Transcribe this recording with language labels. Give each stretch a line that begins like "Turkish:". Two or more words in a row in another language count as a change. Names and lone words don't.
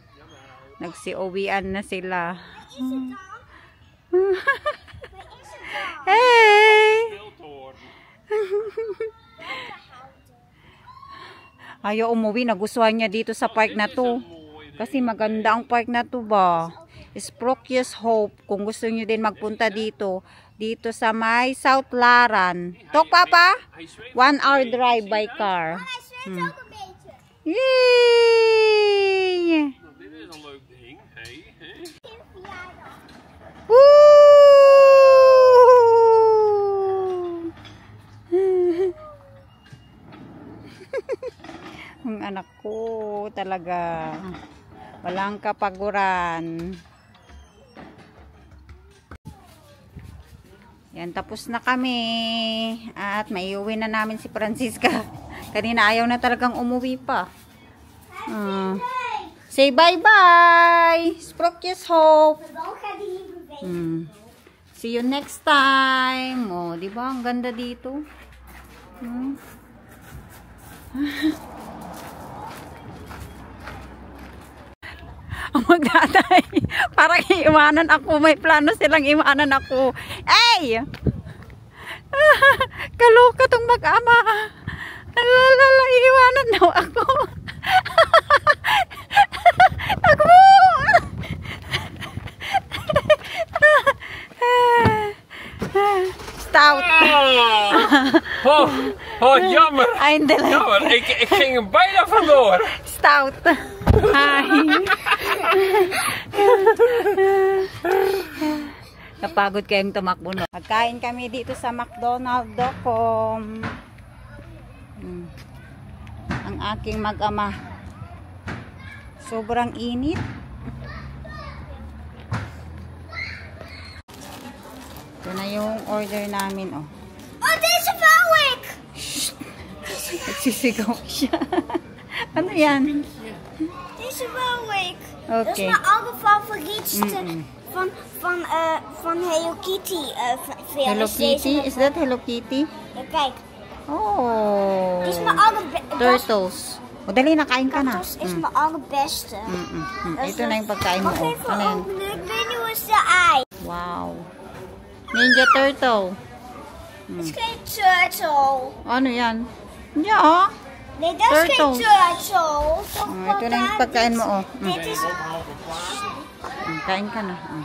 Filipino: Nagsi-uwian na sila. Hey! Ayaw umuwi. Nagustuhan niya dito sa park na to. Kasi maganda ang park na to ba. Sprookjes Hope. Kung gusto niyo din magpunta dito. Dito sa may South Laran. Tok, Papa?
English: 1 hour drive by car. Yay!
Dutch: Dit is een leuk ding. Hey, hè? Woo!
Filipino: Ang anak ko talaga walang kapaguran. Yan, tapos na kami at maiuwi na namin si Francisca. Kanina ayaw na talagang umuwi pa.
English: Say bye-bye!
Filipino: Sprookjes Hope!
English: See you next time!
Filipino: Oh, di ba? Ang ganda dito. Ang magtatay. Parang iwanan ako. May plano silang iwanan ako. Ay! Kaloka tong mag-ama. Lalala, iwanan daw ako. Takbo!
Dutch: Stout. Jammer. Eindelijk. Jammer, ik ging hem bijna vandoor. Stout. Hi.
Filipino: Napagod kayong tumakbo, no? Magkain kami dito sa McDonald.com. Ang aking mag-ama. Sobrang init. Ito na yung order namin, oh.
Dutch: Oh, deze wou ik!
Filipino: Nagsisigaw siya. Ano yan?
Dutch: Deze wou ik. Oké. Dat is mijn allerfavorietste van Hello Kitty.
English: Hello Kitty? Is that Hello Kitty?
Dutch: Ja, kijk. Oh. Die is mijn allerbeste. Turtles.
Filipino: O, dali na, kain ka na.
Dutch: Dat is mijn allerbeste.
Filipino: Ito na yung pagkain mo.
Dutch: Wacht Oh. even,
Filipino: Ano yan?
Dutch: ik weet niet hoe is de ei.
Filipino: Wow. Ninja Turtle.
Dutch: Dat is geen turtle.
Filipino: Ano yan?
Dutch: Ja. Nee, dat is geen Turtle. turtle.
Filipino: Ito na yung pagkain mo. Oh.
Dutch: Dit is...
Filipino: Kain ka na.